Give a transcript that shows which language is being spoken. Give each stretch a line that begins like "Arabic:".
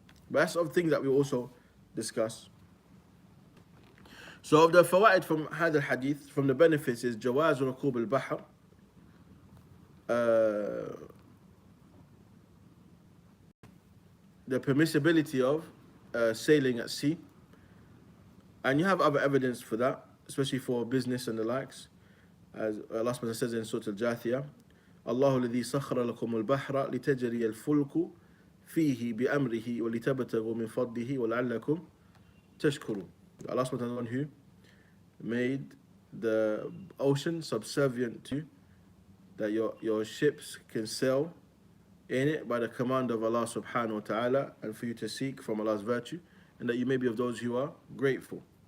English: But that's of things that we also discuss. So of the fawaid from
Arabic: هذا الحديث,
English: from the benefits, is
Arabic: جواز ركوب البحر,
English: the permissibility of sailing at sea. And you have other evidence for that, especially for business and the likes. As Allah subhanahu says in Surah Al-Jathiyah,
Arabic: الله الذي سخر لكم البحر لتجري الفلك فيه بأمره ولتبتغوا من فضله ولعلكم تشكرون.
English: Allah subhanahu the one who made the ocean subservient to, that your ships can sail in it by the command of Allah subhanahu wa ta'ala, and for you to seek from Allah's virtue, and that you may be of those who are grateful.